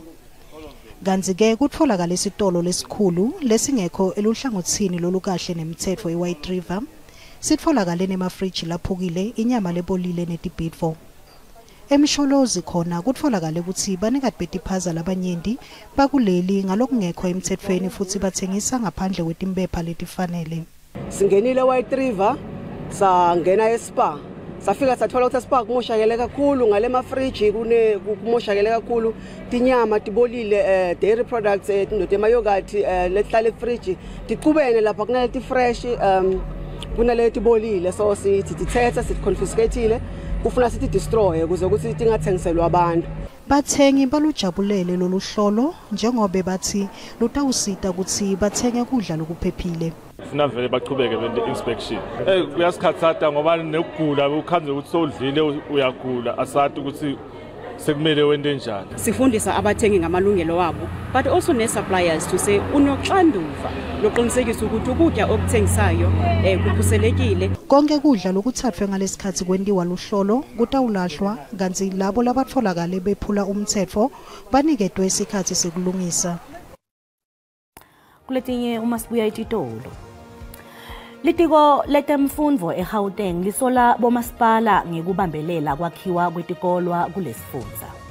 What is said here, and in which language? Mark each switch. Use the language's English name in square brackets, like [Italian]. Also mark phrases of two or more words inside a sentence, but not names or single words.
[Swati] Kanti-ke kutfolakala isitolo lesikhulu lesingekho eluhlangothini lolukahle nemithetho eWhite River sitfolakale nemafriji laphukile, inyama lebolile netibhidvo. Emsholozi khona kutfolakale ukuthi banikati betiphaza labanyenti bakuleli ngalokungekho emthethweni futhi bathengisa ngaphandle kwetimpepha letifanele. Singenile eWhite River sangena eSpa safika sathola ukuthi eSpa kumoshakele kakhulu ngale mafriji kumoshakele kakhulu tinyama tibolile [English] dairy products [Swati] notema yogurt lehlala efriji ticubene lapha kunaleti fresh kunaleti bolile so sithi tithetha sithi confiscateile kufuna sithi destroy ukuze ukuthi tingathengiselwa abantu. Bathengi balujabulele lolu hlolo njengoba bathi lutawusita ukuthi bathenge kudla lokuphephile. Funa vele baqhubeke bende inspection. Kuyasikhatsata ngoba nekugula ukhanze ukuthi sowudlile uyagula asathi ukuthi sekumele wende njani. [Zulu] Sifundisa abathengi ngamalungelo wabo [English] but also [Zulu] ne suppliers [English] to say [Zulu] unoxanduva loqinisekisa ukuthi ukudla okuthengisayo kukhuselekile. [Swati] Konke kudla lokuthathwe ngalesikhathi kwendiwa luhlolo kutawulahlwa kanti labo labatfolakale bephula umthetho baniketwe isikhathi sekulungisa. Kuletinye uma sibuya etitolo. Litiko letemfundvo eGauteng lisola bomasipala ngekubambelela kwakhiwa kwetikolwa kulesifundza.